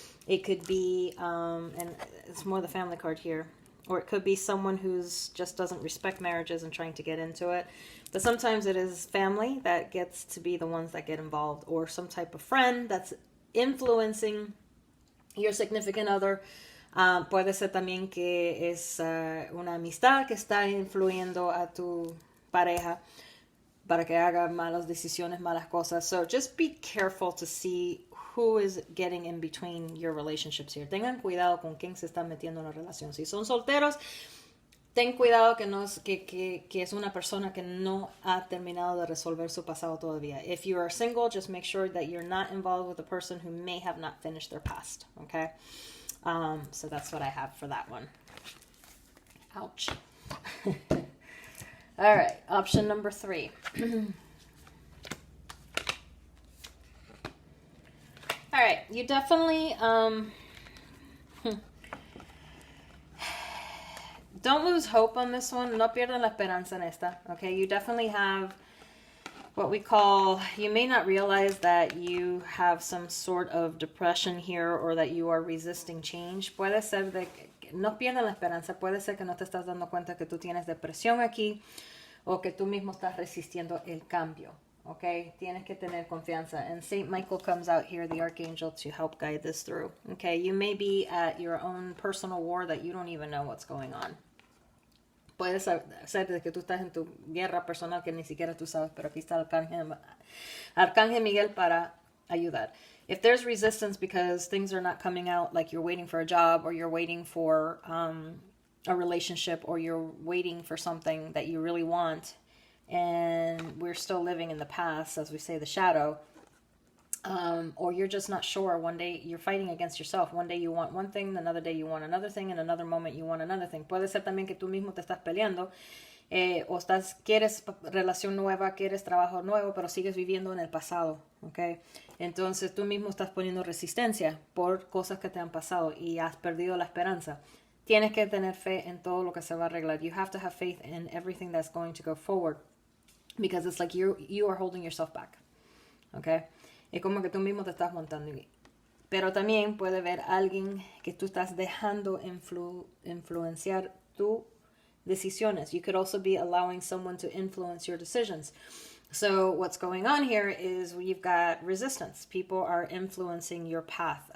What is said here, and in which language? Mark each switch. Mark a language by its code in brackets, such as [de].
[en] It could be, and it's more the family card here, or it could be someone who's just doesn't respect marriages and trying to get into it. But sometimes it is family that gets to be the ones that get involved, or some type of friend that's influencing your significant other. [es] Puede ser también que es una amistad que está influyendo a tu pareja para que haga malas decisiones, malas cosas. [en] So just be careful to see who is getting in between your relationships here. [es] Tengan cuidado con quién se está metiendo en la relación. Si son solteros, ten cuidado que es una persona que no ha terminado de resolver su pasado todavía. [en] If you are single, just make sure that you're not involved with a person who may have not finished their past, okay? So that's what I have for that one. Ouch. All right, option number 3. All right, you definitely don't lose hope on this one. [es] No pierdan la esperanza en esta. [en] Okay, you definitely have what we call, you may not realize that you have some sort of depression here or that you are resisting change. [es] Puede ser de que no pierdan la esperanza. Puede ser que no te estás dando cuenta que tú tienes depresión aquí o que tú mismo estás resistiendo el cambio. Okay, tienes que tener confianza. [en] And Saint Michael comes out here, the archangel, to help guide this through. Okay, you may be at your own personal war that you don't even know what's going on. [es] Puede ser de que tú estás en tu guerra personal que ni siquiera tú sabes, pero aquí está Arcángel Miguel para ayudar. [en] If there's resistance because things are not coming out, like you're waiting for a job or you're waiting for a relationship or you're waiting for something that you really want, and we're still living in the past, as we say, the shadow, or you're just not sure. One day you're fighting against yourself. One day you want one thing, another day you want another thing, and another moment you want another thing. [es] Puede ser también que tú mismo te estás peleando, o quieres relación nueva, quieres trabajo nuevo, pero sigues viviendo en el pasado, ¿ok? Entonces tú mismo estás poniendo resistencia por cosas que te han pasado y has perdido la esperanza. Tienes que tener fe en todo lo que se va a arreglar. [en] You have to have faith in everything that's going to go forward. Because it's like you are holding yourself back. Okay? [es] Es como que tú mismo te estás montando. Pero también puede ver alguien que tú estás dejando influenciar tus decisiones. [en] You could also be allowing someone to influence your decisions. So what's going on here is you've got resistance. People are influencing your path.